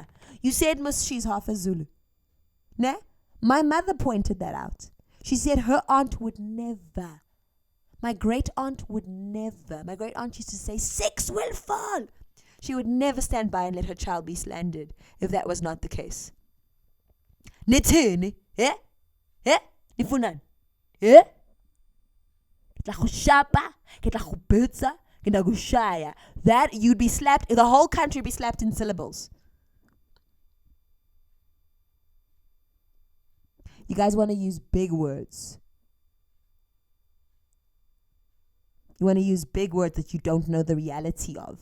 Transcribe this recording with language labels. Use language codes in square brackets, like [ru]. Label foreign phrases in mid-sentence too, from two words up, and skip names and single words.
[en] You said she's half a Zulu. Nah? My mother pointed that out. She said her aunt would never. My great aunt would never. My great aunt used to say, 6 will fall. She would never stand by and let her child be slandered if that was not the case. [zu] Nithini? Eh? Eh? Nifunani? Eh? [tn] Ke tla go shapa, ke tla go betsa, ke tla go shaya. [en] That you'd be slapped, the whole country would be slapped in syllables. You guys want to use big words. You want to use big words that you don't know the reality of.